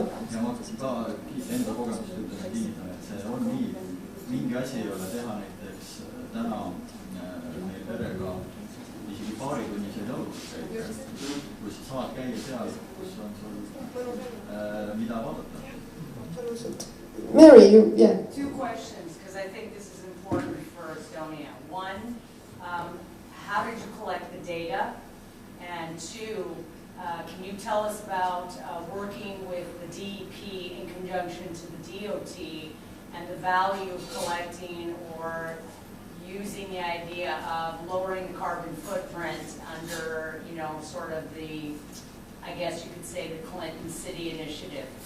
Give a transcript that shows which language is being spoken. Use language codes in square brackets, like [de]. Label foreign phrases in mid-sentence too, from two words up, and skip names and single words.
[et] Ja ma ka enda kogemust ütles kinnitan, et see on nii, mingi asi ei ole teha näiteks täna meil perega isegi paaritunnised jalutuskäiku, kui sa saad käia seal, kus on sul mida vaadata. [en] Mary, yeah. Two questions, because I think this is important for Estonia. One, how did you collect the data? And two, can you tell us about working with the DEP in conjunction to the DOT and the value of collecting or using the idea of lowering the carbon footprint under, you know, sort of the, I guess you could say, the Clinton City Initiative?